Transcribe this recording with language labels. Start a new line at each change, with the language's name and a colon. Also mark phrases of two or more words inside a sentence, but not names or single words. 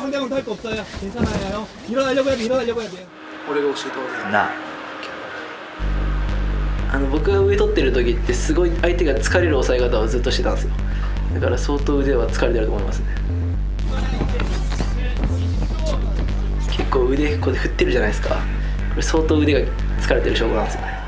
Korean: 상대방도 할 거 없어요. 괜찮아요. 일어나려고 해야 돼요.
Japanese: 俺が教えた方がいいな。僕が上取ってる時ってすごい相手が疲れる抑え方をずっとしてたんですよ。だから相当腕は疲れてると思いますね。結構腕ここで振ってるじゃないですか。これ相当腕が疲れてる証拠なんですよね。